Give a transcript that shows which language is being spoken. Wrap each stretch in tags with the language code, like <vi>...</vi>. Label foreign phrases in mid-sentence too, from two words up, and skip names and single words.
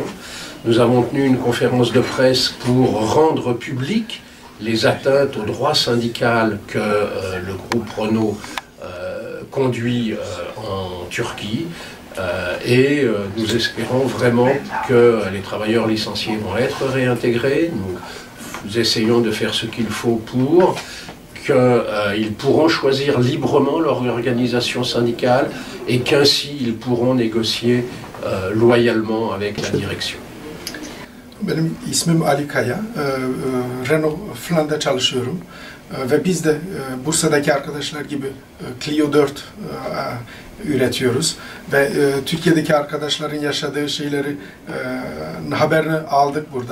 <fr>Nous avons tenu une conférence de presse pour rendre public les atteintes au droit syndical que le groupe Renault conduit en Turquie nous espérons vraiment que les travailleurs licenciés vont être réintégrés. Nous essayons de faire ce qu'il faut pour qu'ils pourront choisir librement leur organisation syndicale et qu'ainsi ils pourront négocier loyalement avec la direction.</fr> <tr>Benim ismim Ali Kaya, Renault Fland'da çalışıyorum ve biz de Bursa'daki arkadaşlar gibi Clio 4 üretiyoruz ve Türkiye'deki arkadaşların yaşadığı şeyleri haberini aldık burada.</tr>